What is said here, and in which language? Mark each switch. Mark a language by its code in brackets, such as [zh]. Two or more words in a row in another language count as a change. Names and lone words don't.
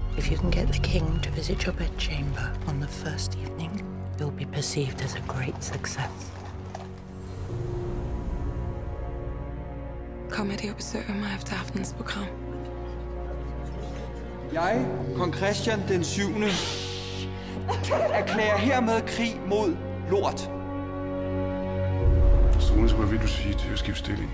[en] you can get the king to visit your bedchamber on the first evening, you'll be perceived as a great success. [da] Kommer de og besøger mig efter aftenens program? Jeg, kong Christian den 7., erklærer hermed krig mod lort. Sune, hvad vil du sige til at skifte stilling?